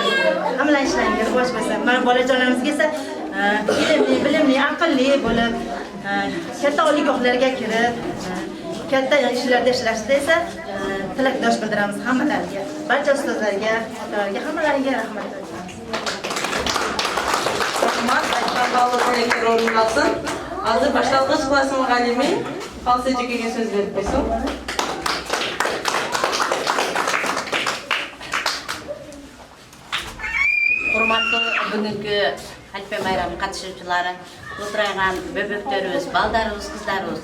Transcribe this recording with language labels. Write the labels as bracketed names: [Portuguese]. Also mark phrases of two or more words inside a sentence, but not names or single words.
[Uzbek] Hamma ishlaringga rivoj bo'lsin. Mana bolajonlarimizga esa ilmli, bilimli, aqlli bo'lib, katta oliygohlarga kirib, katta ishlarda ishlashda esa tilakdosh bildiramiz hammalariga. Barcha ustozlarga, otalarga, hammalariga rahmat aytamiz. [Kyrgyz] Rahmat, aytgan baalуу tilектер орун алсын. Азыр башталгыч класс мугалими Калсыжекеге сөз берип койсун. Урматтуу бүгүнкү Алипе майрамы катышуучулары, отурган бөбөктөрүбүз, балдарыбыз, кыздарыбыз.